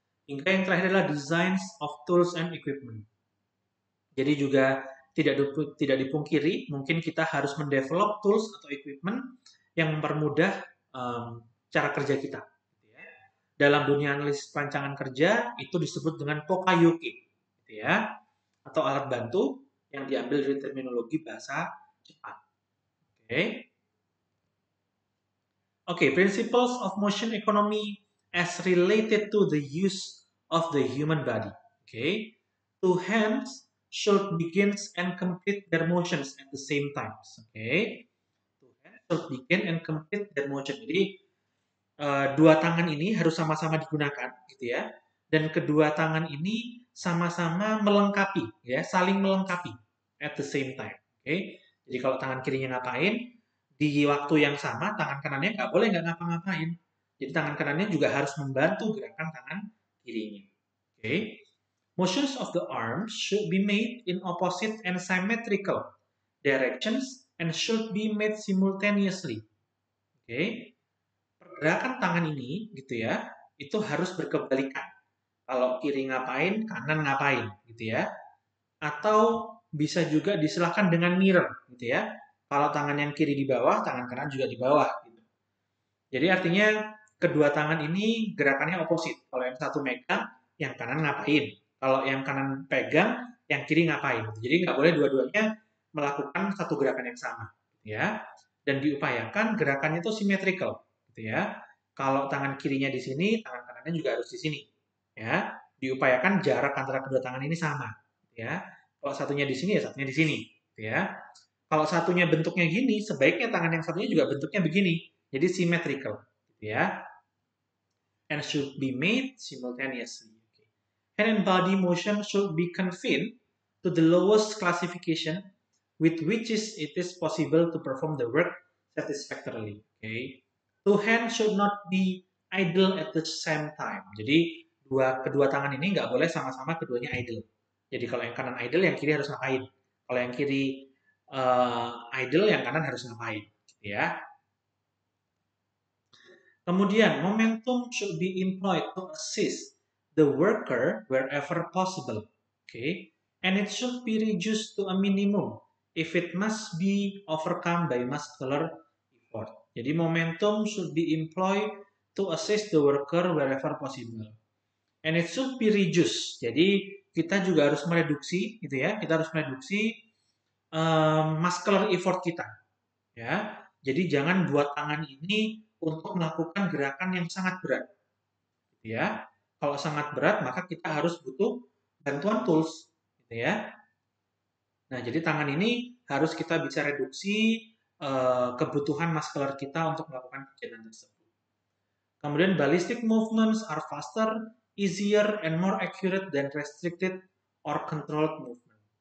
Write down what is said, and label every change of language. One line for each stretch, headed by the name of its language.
Indonesian: Hingga yang terakhir adalah
English: designs of tools and equipment.
Indonesian: Jadi juga tidak dipungkiri, mungkin kita harus mendevelop tools atau equipment yang mempermudah cara kerja kita. Dalam dunia analisis perancangan kerja, itu disebut dengan Pokayoke, gitu ya, atau alat bantu yang diambil dari terminologi bahasa Jepang.
English: Oke, principles of motion economy as related to the use of the human body. Okay, two hands should begin and complete their motions at the same time. Okay, two hands should begin and complete their motion.
Indonesian: Jadi dua tangan ini harus sama-sama digunakan, gitu ya. Dan kedua tangan ini sama-sama melengkapi, ya, saling melengkapi
English: at the same time.
Indonesian: Okay, jadi kalau tangan kirinya ngapain, di waktu yang sama tangan kanannya nggak boleh nggak ngapa-ngapain. Jadi tangan kanannya juga harus membantu gerakan tangan kirinya.
English: Okay. Motions of the arms should be made in opposite and symmetrical directions and should be made simultaneously.
Indonesian: Okay. Pergerakan tangan ini, gitu ya, itu harus berkebalikan. Kalau kiri ngapain, kanan ngapain, gitu ya. Atau bisa juga disilahkan dengan mirror, gitu ya. Kalau tangan yang kiri di bawah, tangan kanan juga di bawah. Gitu. Jadi artinya kedua tangan ini gerakannya oposit. Kalau yang satu megang, yang kanan ngapain. Kalau yang kanan pegang, yang kiri ngapain. Jadi nggak boleh dua-duanya melakukan satu gerakan yang sama. Ya. Dan diupayakan gerakannya itu symmetrical. Gitu ya. Kalau tangan kirinya di sini, tangan kanannya juga harus di sini. Ya. Diupayakan jarak antara kedua tangan ini sama. Ya. Kalau satunya di sini, ya satunya di sini. Ya. Kalau satunya bentuknya gini, sebaiknya tangan yang satunya juga bentuknya begini. Jadi symmetrical, ya.
English: And should be made simultaneously. Hand and body motion should be confined to the lowest classification with which it is possible to perform the work satisfactorily. Okay. Two hands should not be idle at the same time.
Indonesian: Jadi kedua tangan ini nggak boleh sama-sama keduanya idle. Jadi kalau yang kanan idle, yang kiri harus ngapain? Kalau yang kiri idle, yang kanan harus ngapain, ya.
English: Kemudian momentum should be employed to assist the worker wherever possible, okay, and it should be reduced to a minimum if it must be overcome by muscular effort. Jadi momentum should be employed to assist the worker wherever possible, and it should be reduced.
Indonesian: Jadi kita juga harus mereduksi, gitu ya. Kita harus mereduksi muscular effort kita, ya. Jadi jangan buat tangan ini untuk melakukan gerakan yang sangat berat, gitu ya. Kalau sangat berat maka kita harus butuh bantuan tools, gitu ya. Nah, jadi tangan ini harus kita bisa reduksi kebutuhan muscular kita untuk melakukan kegiatan tersebut.
English: Kemudian ballistic movements are faster, easier, and more accurate than restricted or controlled movement.